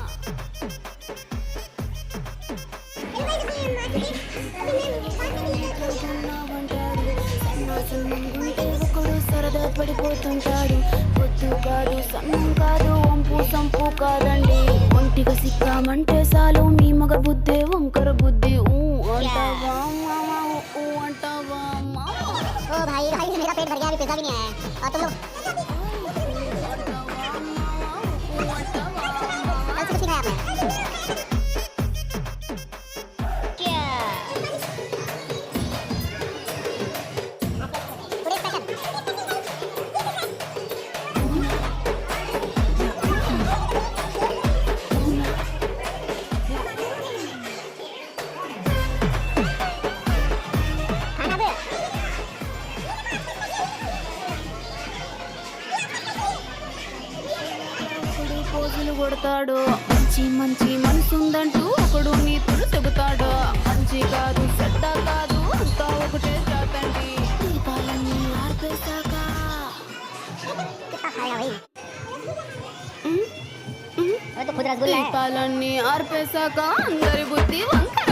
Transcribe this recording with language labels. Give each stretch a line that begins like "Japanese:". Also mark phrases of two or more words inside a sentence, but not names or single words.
Telugu: సన్నుంటే ఒకడు సరదా పడిపోతుంటాడు. పొద్దు కాదు సన్నం కాదు, వంపు సంపు కాదండి. ఒంటిగా సిక్కామంటే చాలు, మీ మగ బుద్ధి వంకర బుద్ధి. అంటావా మావా, అంటావా మావా.
Hindi: ओ भाई मेरा पेट भर गया, अभी पैसा भी नहीं आया है। और तुम लोग कल से कुछ नहीं खाया आपने? क्या? पूरे स्पेशल। खाना दे।
Telugu: ఒకడు పోజులు కొడతాడు, మంచి మనసుందంటూ ఒకడు నీతులు చెబుతాడు. మంచి కాదు చెడ్డ కాదు, అంతా ఒకటే జాతండి. దీపాలన్నీ ఆర్పేశాక
Hindi: कितना खाएगा भाई? वो तो खुद रसगुल्ला है।
Telugu: దీపాలన్నీ ఆర్పేశాక అందరి బుద్ధి వంక